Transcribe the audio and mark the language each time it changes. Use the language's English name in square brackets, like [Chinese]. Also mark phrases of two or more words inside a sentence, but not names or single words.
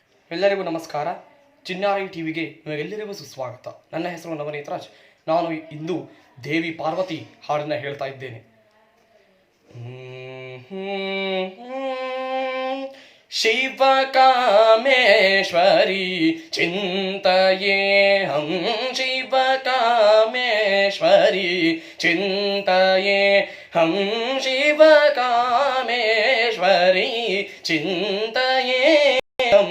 [Kannada] ಎಲ್ಲರಿಗೂ ನಮಸ್ಕಾರ. ಚಿನ್ನಾರಿ ಟಿವಿಗೆ ನಿಮಗೆಲ್ಲರಿಗೂ ಸುಸ್ವಾಗತ. ನನ್ನ ಹೆಸರು ನವನೀತ್ ರಾಜ್. ನಾನು ಇಂದು ದೇವಿ ಪಾರ್ವತಿ ಹಾಡನ್ನು ಹೇಳ್ತಾ ಇದ್ದೇನೆ. [Sanskrit] ಶಿವ ಕಾಮೇಶ್ವರಿ ಚಿಂತಯೇ ಹಂ, ಶಿವ ಕಾಮೇಶ್ವರಿ ಚಿಂತಯೇ ಹಂ, ಶಿವ ಕಾಮೇಶ್ವರಿ ಚಿಂತಯೇ ಹಂ.